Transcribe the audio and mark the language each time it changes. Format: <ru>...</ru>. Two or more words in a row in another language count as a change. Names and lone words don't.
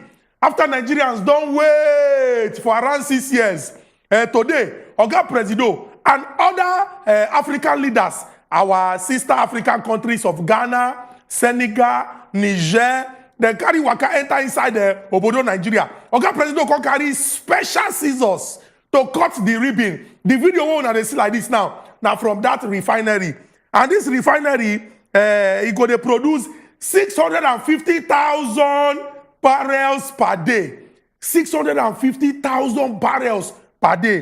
<pcm>After Nigerians don't wait for around 6 years. Today, Oga Presido and other African leaders, our sister African countries of Ghana, Senegal, Niger, they carry waka enter inside the Obodo, Nigeria. Oga Presido can carry special scissors to cut the ribbon. The video one they see like this now from that refinery. And this refinery, it go to produce 650,000 barrels per day. 650,000 barrels per day.</pcm>